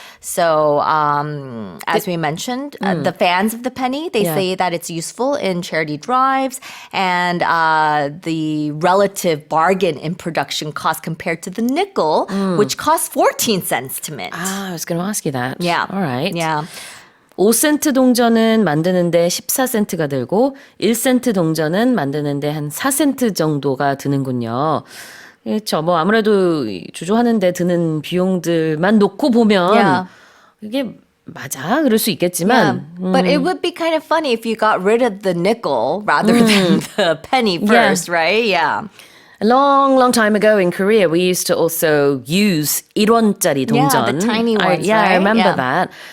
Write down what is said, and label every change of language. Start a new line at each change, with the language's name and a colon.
English: So, as we mentioned, the fans of the penny, they say that it's useful in charity drives and the relative bargain in production cost compared to the nickel, which costs 14 cents to mint. I was going to ask you that. Yeah. All right. Yeah.
Korean: 5센트 동전은 만드는데 14센트가 들고 1센트 동전은 만드는데 한 4센트 정도가 드는군요. 그렇죠. 뭐 아무래도 주조하는데 드는 비용들만 놓고 보면
English: Yeah.
Korean: 이게 맞아 그럴 수
English: Yeah.
Korean: 있겠지만
English: But it would be kind of funny if you got rid of the nickel rather than the penny first, right? Yeah. A long time ago in Korea, we used to also use 1원짜리 동전. Yeah, the tiny ones, I right? remember Yeah. that.